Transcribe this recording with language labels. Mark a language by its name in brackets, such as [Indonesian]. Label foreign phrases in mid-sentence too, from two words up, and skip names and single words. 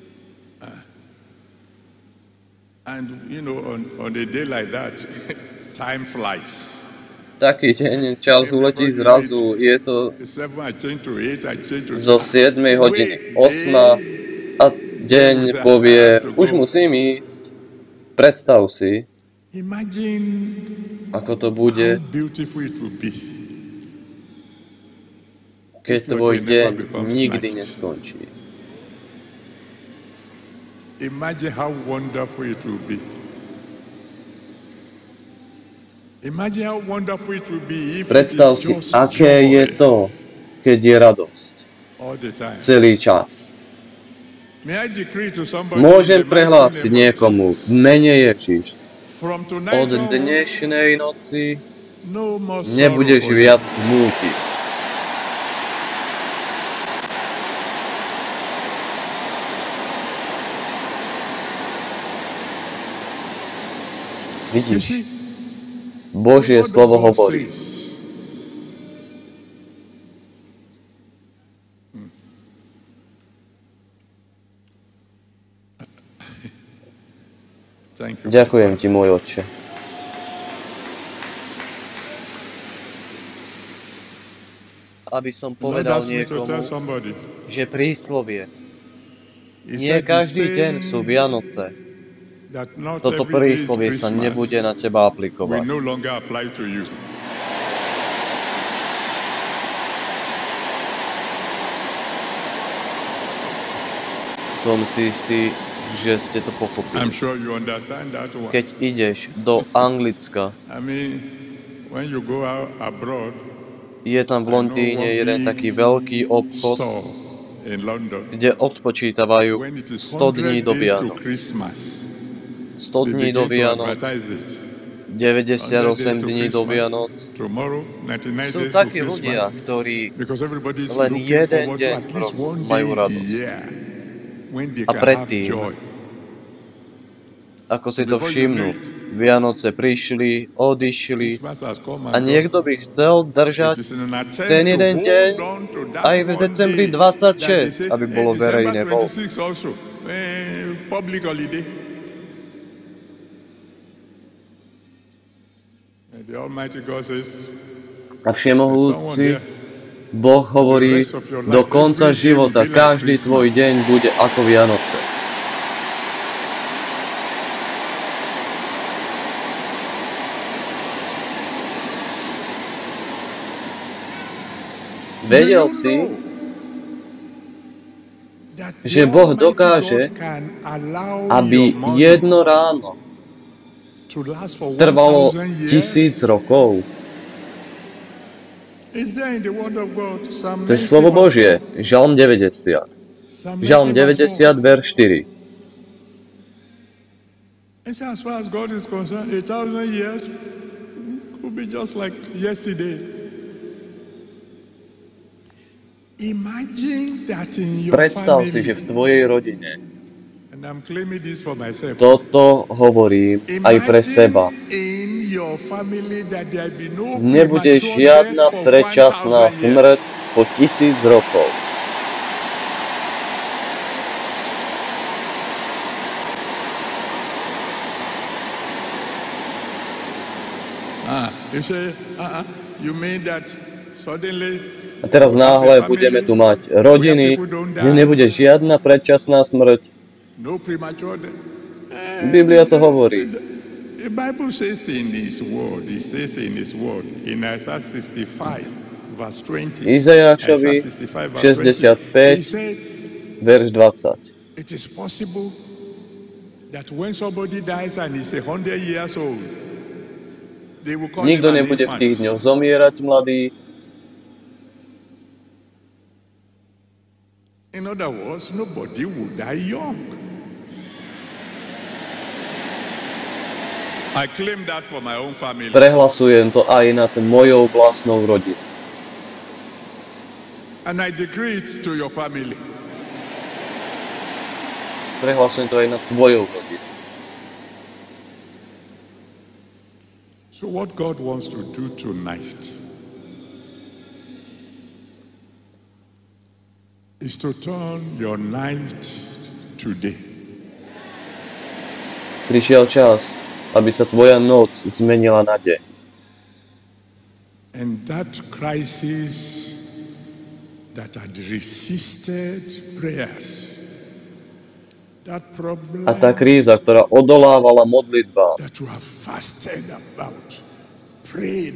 [Slovak] Taký deň, čas uletí zrazu, je to zo 7 hodiny 8 a deň povie, už musím ísť. Predstav si, [English] Imagine [Slovak] ako to [English] how [Slovak] bude, [English] beautiful it will be [Slovak] keď [English] if your [Slovak] tvoj [English] day [Slovak] deň [English] never becomes [Slovak] nikdy [English] night. [Slovak] neskončí. [English] Imagine how wonderful it will be. Imagine how wonderful it will be if it [Slovak] Predstav [English] is [Slovak] si, [English] just [Slovak] aké je [English] joy [Slovak] to, keď je radosť [English] all the time. [Slovak] celý čas. [English] May I decree to somebody [Slovak] Môžem [English] in the mighty [Slovak] prehlásiť [English] name of [Slovak] niekomu v [English] Jesus, [Slovak] mene Ježiš, [English] from tonight [Slovak] od [English] onward, [Slovak] dnešnej noci [English] no more sorrow [Slovak] nebudeš [English] for you. [Slovak] viac smútiť. [English] You [Slovak] Vidíš, [English] see, [Slovak] Božie [English] what the [Slovak] slovo [English] Lord [Slovak] hovorí. [English] says. Thank you. [Slovak] Ďakujem ti, môj otče. Aby som [English] Lord [Slovak] povedal [English] asked me to [Slovak] niekomu, [English] tell somebody. [Slovak] že príslovie, [English] He [Slovak] nie [English] said, [Slovak] každý [English] "He's [Slovak] deň [English] saying [Slovak] sú Vianoce. [English] that not [Slovak] Toto [English] every day is [Slovak] príslovie sa [English] Christmas. [Slovak] nebude na teba [English] Will [Slovak] aplikovať. [English] no longer apply to you. [Slovak] Som si istý, že ste to pochopili. [English] I'm sure you understand that one. [Slovak] Keď ideš do Anglicka, [English] I mean, when you go out abroad, [Slovak] je tam v Londýne jeden taký veľký obchod, [English] store in London, [Slovak] kde odpočítavajú [English] when it is [Slovak] 100 dní [English] 100 [Slovak] do [English] days to [Slovak] Vianoc. [English] Christmas, [Slovak] 100 [English] they [Slovak] dní do [English] begin to [Slovak] Vianoc, [English] advertise it. [Slovak] 98 dní do Vianoc. [English] Tomorrow, 99 [Slovak] Sú [English] days to [Slovak] takí ľudia, [English] Christmas. [Slovak] ktorí [English] Because everybody is [Slovak] len [English] looking [Slovak] jeden [English] forward to [Slovak] deň [English] at least one day [Slovak] majú [English] in the [Slovak] radosť. [English] year when they [Slovak] A [English] can have [Slovak] predtým, [English] joy. [Slovak] ako si to všimnú, Vianoce prišli, odišli [English] Christmas has come [Slovak] a [English] and gone. [Slovak] niekto by chcel [English] It [Slovak] držať [English] is in an attempt [Slovak] ten [English] to [Slovak] jeden [English] hold [Slovak] deň [English] on to that [Slovak] aj v [English] one [Slovak] decembri [English] day that they [Slovak] 26, [English] say, [Slovak] aby bolo [English] December [Slovak] verejné voľby. [English] 26 also, public holiday. And the Almighty God says, [Slovak] A všemohúci Boh hovorí, do konca života každý tvoj deň bude ako Vianoce. Vedel si, že Boh dokáže, aby jedno ráno trvalo 1000 rokov? To je slovo Božie, Žalm 90. Žalm 90, verš 4. [English] As far as God is concerned, 1,000 years could be just like yesterday. Imagine that in your [Slovak] Predstav [English] family, [Slovak] si, že v tvojej rodine, [English] and I'm claiming this for myself, [Slovak] toto hovorím aj pre seba, [English] in your family that there be no [Slovak] nebude [English] premature [Slovak] žiadna [English] death for [Slovak] predčasná [English] 1,000 years. [Slovak] smrť po 1000 rokov. [English] You say, you mean that suddenly [Slovak] A teraz náhle budeme tu mať rodiny, kde nebude žiadna predčasná smrť. [English] no premature death? [Slovak] Biblia to hovorí. [English] The Bible says in His Word, it says in His Word, in Isaiah 65, verse 20. [Slovak] Izajášovi [English] Isaiah 65, verse 20, [Slovak] 65, [English] he said, [Slovak] verš 20. [English] it is possible that when somebody dies and is 100 years old, they will call [Slovak] Nikto [English] him an [Slovak] nebude v tých [English] infant. [Slovak] dňoch zomierať mladý. [English] In other words, nobody will die young. I claim that for my own family. [Slovak] Prehlasujem to aj nad mojou vlastnou rodinou. [English] And I decree it to your family. [Slovak] Prehlasujem to aj nad tvojou rodinou. [English] So what God wants to do tonight is to turn your night today [Slovak] Prišiel čas, aby sa tvoja noc zmenila na deň. [English] and that crisis that had resisted prayers That problem [Slovak] A tá kríza, ktorá odolávala modlitbám, [English] that you have fasted about, prayed